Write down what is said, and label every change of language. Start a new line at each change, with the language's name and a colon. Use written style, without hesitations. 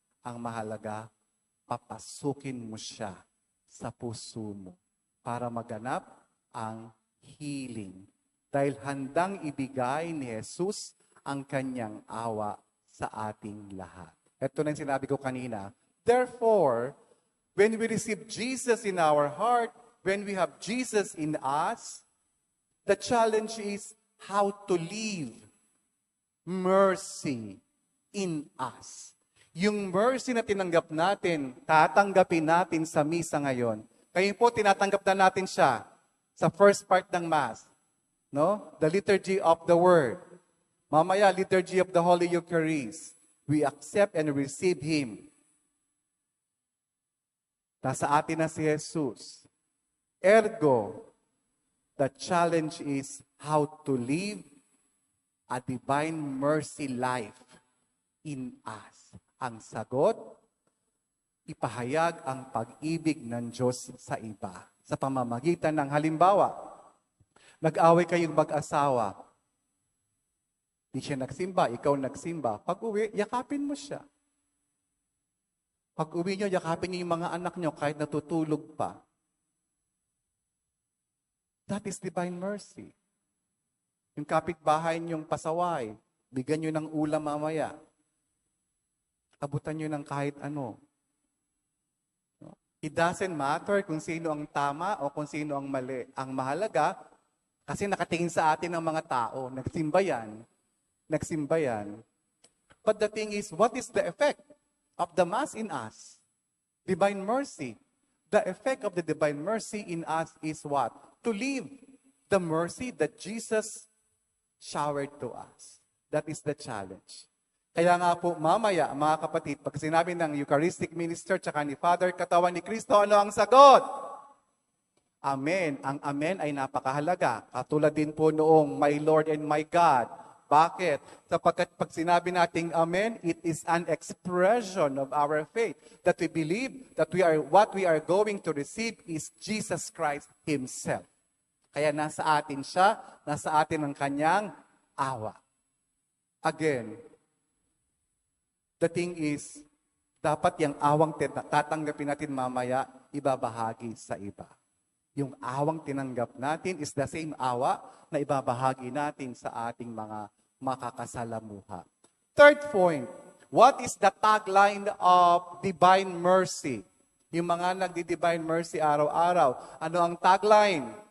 Filipino: Ang mahalaga, papasukin mo siya sa puso mo para maganap ang healing. Dahil handang ibigay ni Jesus ang kanyang awa sa ating lahat. Ito na yung sinabi ko kanina.
English: Therefore, when we receive Jesus in our heart, when we have Jesus in us, the challenge is how to live mercy in us.
Filipino: Yung mercy na tinanggap natin, tatanggapin natin sa misa ngayon. Kaya po, tinatanggap na natin siya sa
English: first part
Filipino: ng Mass.
English: No? The liturgy of the Word.
Filipino: Mamaya,
English: liturgy of the Holy Eucharist. We accept and receive Him.
Filipino: Nasa atin na si Jesus.
English: Ergo, the challenge is how to live a divine mercy life in us.
Filipino: Ang sagot, ipahayag ang pag-ibig ng Diyos sa iba. Sa pamamagitan ng halimbawa, nag-away kayong mag-asawa. Di siya nagsimba, ikaw nagsimba. Pag-uwi, yakapin mo siya. Pag-uwi nyo, yakapin niyo yung mga anak nyo kahit natutulog pa.
English: That is divine mercy.
Filipino: Yung kapitbahay niyong pasaway, bigyan nyo ng ulam mamaya. Abutan nyo ng kahit ano.
English: It doesn't matter
Filipino: kung sino ang tama o kung sino ang mali. Ang mahalaga, kasi nakatingin sa atin ng mga tao, nagsimba yan. Nagsimba yan.
English: But the thing is, what is the effect of the Mass in us? Divine mercy. The effect of the divine mercy in us is what? To live the mercy that Jesus showered to us. That is the challenge.
Filipino: Kaya nga po, mamaya, mga kapatid, pag sinabi ng Eucharistic Minister tsaka ni Father, katawan ni Kristo, ano ang sagot? Amen. Ang amen ay napakahalaga. Katulad din po noong,
English: my Lord and my God.
Filipino: Bakit? Sapagkat pag sinabi nating amen,
English: it is an expression of our faith that we believe that what we are going to receive is Jesus Christ Himself.
Filipino: Kaya nasa atin siya, nasa atin ang kanyang awa.
English: Again, the thing is,
Filipino: dapat yung awang tatanggapin natin mamaya, ibabahagi sa iba. Yung awang tinanggap natin
English: is the same
Filipino: awa na ibabahagi natin sa ating mga makakasalamuha.
English: Third point, what is the tagline of divine mercy?
Filipino: Yung mga nagdi-divine mercy araw-araw, ano ang tagline?